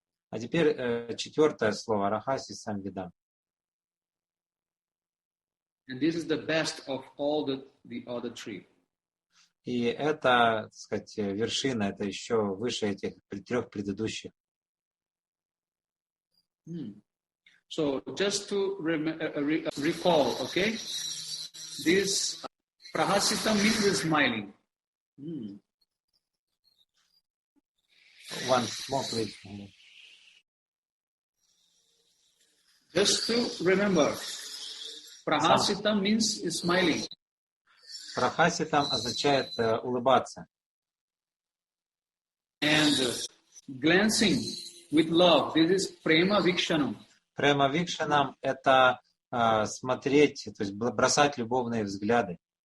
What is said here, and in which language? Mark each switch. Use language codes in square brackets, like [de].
[ru] А теперь четвертое слово: рахаси самвида. [en] And this is the best of all the other three. [ru] И это, так сказать, вершина, это еще выше этих трех предыдущих. [en] So just to recall, okay, this prahasita means smiling. One more, please. Just to remember, prahasita means smiling. [ru] Прахаситам означает улыбаться. [en] And glancing with love, this is prema vikshanam. [ru] Према викшанам это смотреть, то есть бросать любовные взгляды.